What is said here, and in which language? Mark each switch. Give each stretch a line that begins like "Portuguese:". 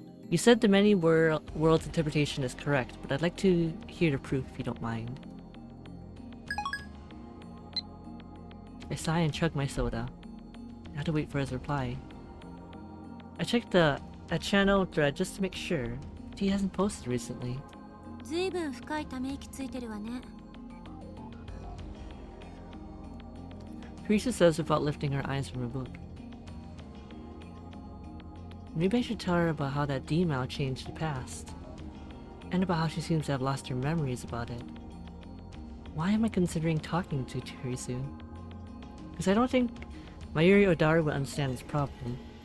English: You said the many worlds interpretation is correct, but I'd like to hear the proof if you don't mind. I sigh and chug my soda. I have to wait for his reply. I checked a channel thread just to make sure. He hasn't posted recently.
Japanese: ずいぶん深いため息ついてるわね。
English: Teresa says without lifting her eyes from her book. Maybe I should tell her about how that D-mail changed the past. And about how she seems to have lost her memories about it. Why am I considering talking to Teresa? Because I don't think Mayuri Odaru would understand this problem.